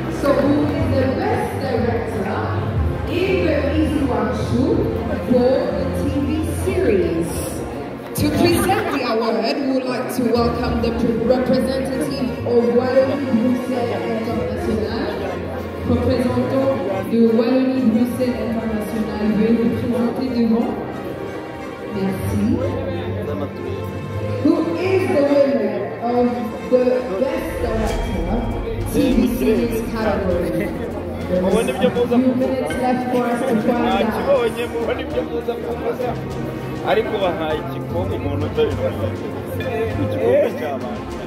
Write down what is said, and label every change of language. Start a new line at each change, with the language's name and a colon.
English: So who is the best director in the Easy One Show for the TV series? To present the award, we would like to welcome the representative of Wallonie-Bruxelles International.
French: Représentant de Wallonie-Bruxelles International, veuillez vous présenter devant. Merci.
English: Who is the winner of the best director TV series category? There is a few minutes left for us to find out.
Kinyarwanda: ariko bahaye igikombe umuntu utari igikombe cy'abana